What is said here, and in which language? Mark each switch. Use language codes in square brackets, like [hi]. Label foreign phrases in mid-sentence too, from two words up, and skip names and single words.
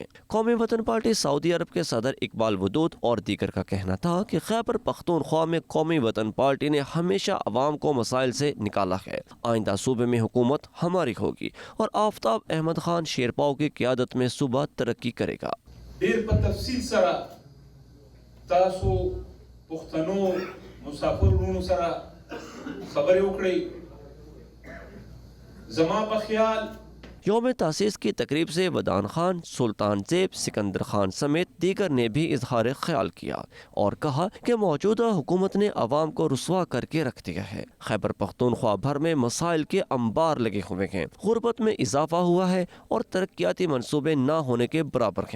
[ur] قومی وطن پارٹی سعودی عرب کے صدر اقبال ودود اور دیگر کا کہنا تھا کہ خیبر پختونخوا میں قومی وطن پارٹی نے ہمیشہ عوام کو مسائل سے نکالا ہے۔ آئندہ صوبے میں حکومت ہماری ہوگی اور آفتاب احمد خان شیرپاؤ کی قیادت میں صوبہ ترقی کرے گا۔ [ps] ډیر په تفصیل سره تاسو پښتنو مسافر ورونو سره خبرې وکړئ، زما په خیال [ur] یوم تاسیس کی تقریب سے ودان خان، سلطان زیب، سکندر خان سمیت دیگر نے بھی اظہار خیال کیا اور کہا کہ موجودہ حکومت نے عوام کو رسوا کر کے رکھ دیا ہے۔ خیبر پختونخوا بھر میں مسائل کے انبار لگے ہوئے ہیں، غربت میں اضافہ ہوا ہے اور ترقیاتی منصوبے نہ ہونے کے برابر ہیں۔